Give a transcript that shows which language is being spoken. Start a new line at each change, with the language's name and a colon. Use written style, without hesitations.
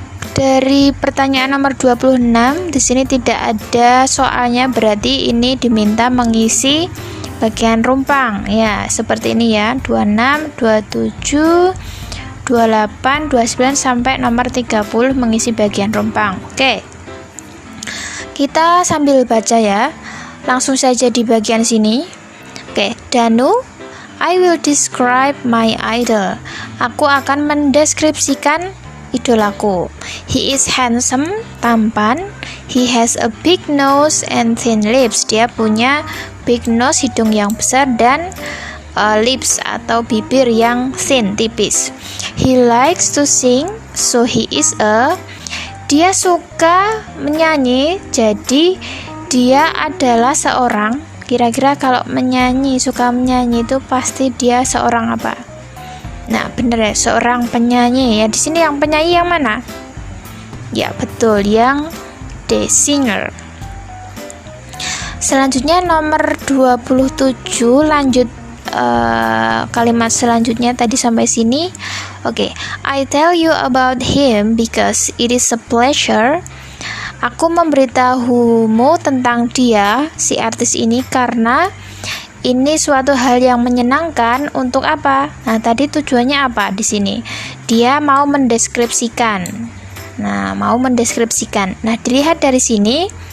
Indonesian: Dari pertanyaan nomor 26 di sini tidak ada soalnya, berarti ini diminta mengisi bagian rumpang ya, seperti ini ya, 26, 27, 28, 29 sampai nomor 30 mengisi bagian rumpang. Oke. Kita sambil baca ya. Langsung saja di bagian sini. Oke, Danu,
English: I will describe my idol.
Indonesian: Aku akan mendeskripsikan idolaku.
English: He is handsome, tampan. He has a big nose and thin lips.
Indonesian: Dia punya
English: big nose,
Indonesian: hidung yang besar, dan
English: lips
Indonesian: atau bibir yang
English: thin,
Indonesian: tipis.
English: He likes to sing, so he is a.
Indonesian: Dia suka menyanyi, jadi dia adalah seorang. Kira-kira kalau menyanyi, suka menyanyi itu pasti dia seorang apa? Nah, bener ya, seorang penyanyi ya. Di sini yang penyanyi yang mana? Ya, betul, yang the singer. Selanjutnya nomor 27, lanjut kalimat selanjutnya tadi sampai sini.
English: Oke, I tell you about him because it is a pleasure.
Indonesian: Aku memberitahumu tentang dia, si artis ini, karena ini suatu hal yang menyenangkan. Untuk apa? Nah, tadi tujuannya apa di sini? Dia mau mendeskripsikan. Nah, mau mendeskripsikan. Nah, dilihat dari sini.